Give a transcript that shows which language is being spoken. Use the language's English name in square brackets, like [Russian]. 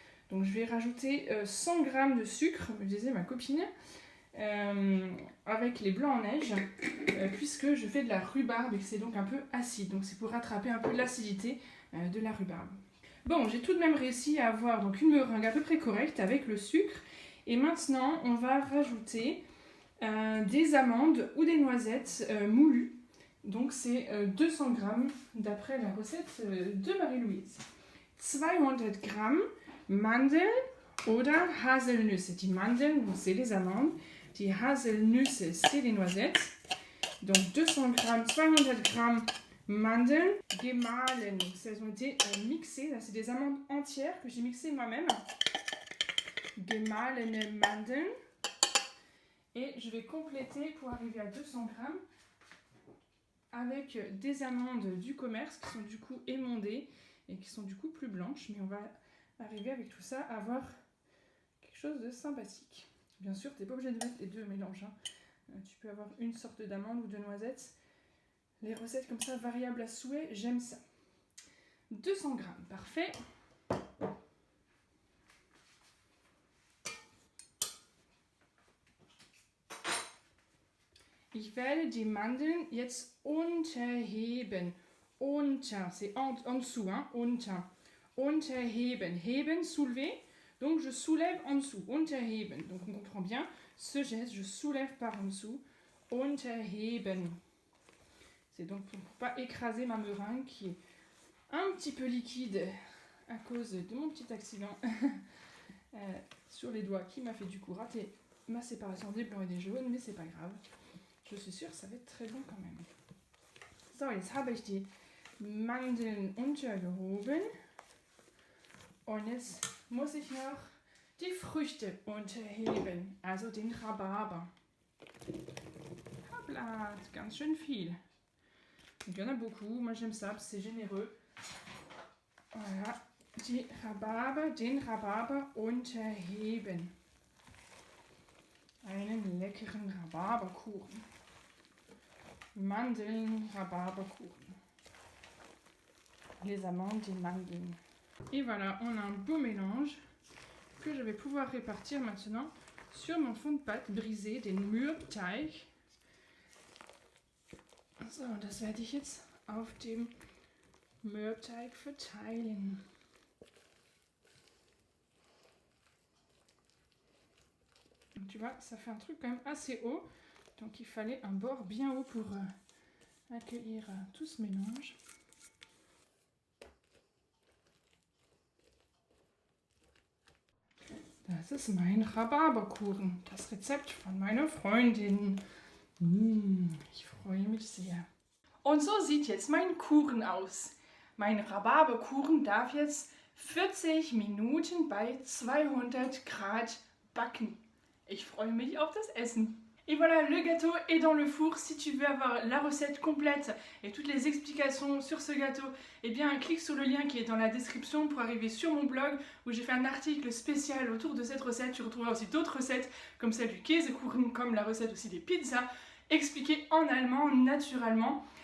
[French] Donc, je vais rajouter 100 g de sucre, me disait ma copine, avec les blancs en neige, puisque je fais de la rhubarbe et que c'est donc un peu acide. Donc, c'est pour rattraper un peu l'acidité de la rhubarbe. Bon, j'ai tout de même réussi à avoir donc une meringue à peu près correcte avec le sucre. Et maintenant, on va rajouter des amandes ou des noisettes moulues. Donc c'est 200 g d'après la recette de Marie-Louise. [German] 200 g Mandeln oder Haselnüsse. Die Mandeln, [French] c'est les amandes. [German] Die Haselnüsse, [French] c'est les noisettes. Donc 200 g, 200 g [German] Mandeln gemahlen, [French] donc elles ont été mixées, là c'est des amandes entières que j'ai mixées moi-même. [German] Gemahlene Mandeln. [French] Et je vais compléter pour arriver à 200 g avec des amandes du commerce qui sont du coup émondées et qui sont du coup plus blanches. Mais on va arriver avec tout ça à avoir quelque chose de sympathique. Bien sûr, tu n'es pas obligé de mettre les deux mélanges. Tu peux avoir une sorte d'amande ou de noisette. Les recettes comme ça, variables à souhait, j'aime ça. 200 g, parfait. [German] Ich werde die Mandeln jetzt unterheben. [French] Unter, c'est en dessous, hein, unter. [German] Unterheben, heben, [French] soulever. Donc je soulève en dessous, unterheben. Donc on comprend bien ce geste, je soulève par en dessous. Unterheben. C'est donc pour ne pas écraser ma meringue qui est un petit peu liquide à cause de mon petit accident sur les doigts qui m'a fait du coup rater ma séparation des blancs et des jaunes, mais c'est pas grave. Je suis sûre que ça va être très bon quand même. [German] So, jetzt habe ich die Mandeln untergehoben und jetzt muss ich noch die Früchte unterheben, also den Rhabarber. Hopla, ganz schön viel. [French] Donc, il y en a beaucoup, moi j'aime ça, c'est généreux. [German] Voilà, den Rhabarber unterheben. Einen leckeren Rhabarberkuchen. Mandeln, Rhabarberkuchen. [French] Les amandes, les mandeln. Et voilà, on a un beau mélange que je vais pouvoir répartir maintenant sur mon fond de pâte brisé, [German] den Mürbteig. So, das werde ich jetzt auf dem Mürbteig verteilen. [French] Donc, tu vois, ça fait un truc quand même assez haut. Donc il fallait un bord bien haut pour accueillir tout ce mélange. [German] Das ist mein Rhabarberkuchen, das Rezept von meiner Freundin. Ich freue mich sehr. Und so sieht jetzt mein Kuchen aus. Mein Rhabarberkuchen darf jetzt 40 Minuten bei 200 Grad backen. Ich freue mich auf das Essen. [French] Et voilà, le gâteau est dans le four. Si tu veux avoir la recette complète et toutes les explications sur ce gâteau, eh bien clique sur le lien qui est dans la description pour arriver sur mon blog où j'ai fait un article spécial autour de cette recette. Tu retrouveras aussi d'autres recettes comme celle du Käsekuchen, comme la recette aussi des pizzas, expliquées en allemand naturellement.